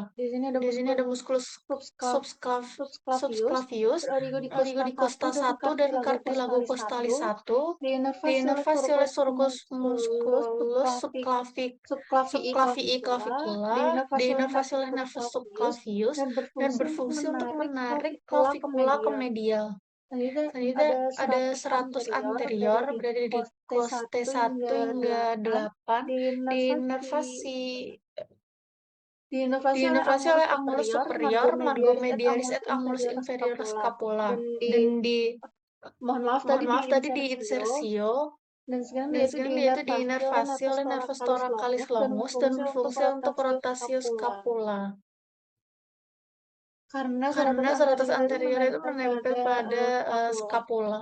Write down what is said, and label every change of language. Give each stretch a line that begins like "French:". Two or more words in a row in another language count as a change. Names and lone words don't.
Indonesian: Di sini ada musculus subclavius, origo di costa 1 dan cartilago costalis 1, diinervasi oleh surcus musculus subclavii clavicula, diinervasi oleh nervus subclavius, dan berfungsi untuk menarik clavicula ke medial. Selanjutnya ada serratus anterior, berada di cos T1 hingga 8, diinervasi oleh angulus superior, margo medialis et angulus inferior scapula. Dan mohon maaf tadi diinsersio, dan sekarang dia itu diinervasi oleh nervus thoracalis longus dan berfungsi untuk rotatio scapula. Karena serratus anterior itu menempel pada scapula.